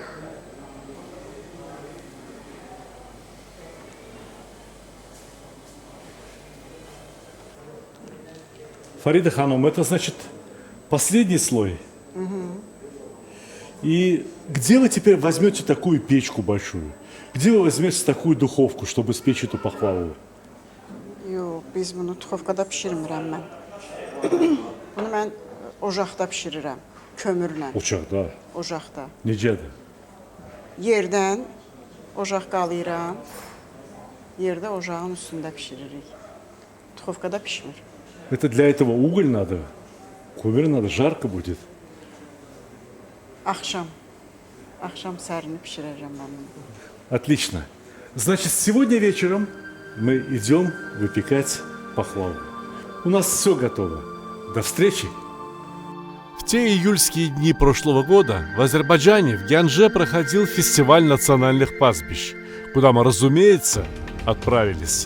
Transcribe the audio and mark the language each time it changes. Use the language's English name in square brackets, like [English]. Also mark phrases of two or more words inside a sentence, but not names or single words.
[Russian] Фарида Ханом, это значит последний слой. И где вы теперь возьмете такую печку большую? Где вы возьмете такую духовку, чтобы спечь эту пахлаву? [Azerbaijani] Yox, biz bunu tuxovkada bişirmirəm mən. Bunu mən ocaqda bişirirəm, kömürlə, Ocakta. ocaqda. Necədir? Yerdən ocaq qalayıram, yerdə ocağın üstündə bişiririk. Tuxovkada bişmir. [Russian] Это для этого уголь надо? Кумир надо, жарко будет. Axşam sərini bişirəcəm mən bunu. Отлично. Значит, сегодня вечером мы идем выпекать пахлаву. У нас все готово. До встречи. В те июльские дни прошлого года в Азербайджане, в Гянже, проходил фестиваль национальных пастбищ, куда мы, разумеется, отправились.